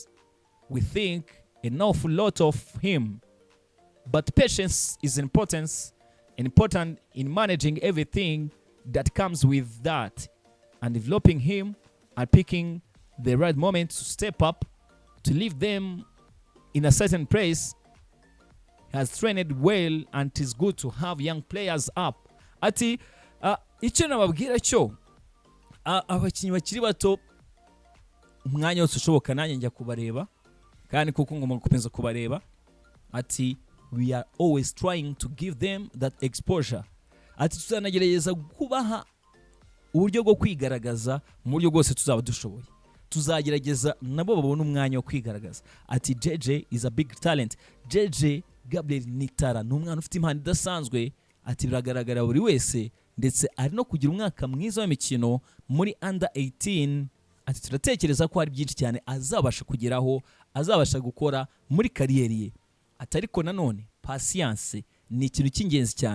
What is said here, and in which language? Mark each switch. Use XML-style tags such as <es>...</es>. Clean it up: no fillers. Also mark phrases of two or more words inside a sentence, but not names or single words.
<en>We think an awful lot of him, but patience is important in managing everything that comes with that, and developing him and picking the right moment to step up, to leave them in a certain place. Has trained well, and it is good to have young players up.</en> <rw>Ati icyo nababwira cyo abakinnyi bakiri bato umwanya wose ushoboka nanjye njya kubareba, kandi kuko ngomba gukomeza kubareba.</rw> <en>Ati we are always trying to give them that exposure.</en> <rw>Ati tuzanagerageza kubaha uburyo bwo kwigaragaza mu buryo bwose tuzaba dushoboye. Tuzagerageza nabo babona umwanya wo kwigaragaza. Ati JJ</rw> <en>is a big talent.</en> <rw>JJ Gabriel Nitara ni umwana ufite impano idasanzwe. Ati biragaragara buri wese, ndetse ari no kugira umwaka mwiza w'imikino muri under 18. Ati turatekereza ko hari byinshi cyane azabasha kugeraho, azabasha gukora muri kariyeri ye. Ati ariko nanone patience ni ikintu cy'ingenzi cyane.</rw>